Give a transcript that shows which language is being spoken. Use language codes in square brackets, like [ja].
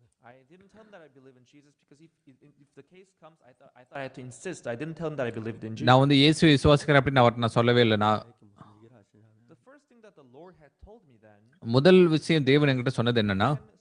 [en] I didn't tell him that I believe in Jesus because if the case comes, I thought I had to insist. I didn't tell him that I believed in Jesus. [ta] நான் வந்து இயேசுவை விசுவாசிக்கிறேன் அப்படி நான் சொல்லவே இல்லை. நான் [en] the first thing that the Lord had told me then, [ta] முதல் விஷயம் தேவன் என்கிட்ட சொன்னது என்னன்னா,